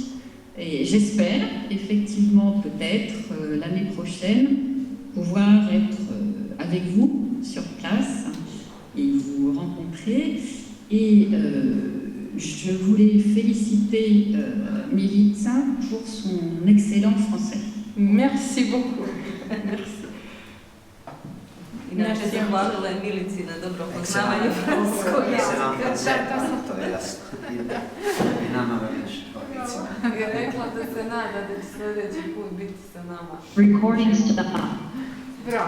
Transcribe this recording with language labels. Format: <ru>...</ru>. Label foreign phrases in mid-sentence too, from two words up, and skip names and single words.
<fr>Et j'espère effectivement peut-être l'année prochaine pouvoir être avec vous sur place et vous rencontrer. Et je voulais féliciter Milica pour son excellent français. Merci beaucoup. Merci.</fr> <sr>Inače zahvalila je Milici na dobro poznavanje francuskog jezika. I nama već dvojicima. Je rekla da se nada da će sljedeći put biti sa nama.</sr> <en>Recording stop.</en>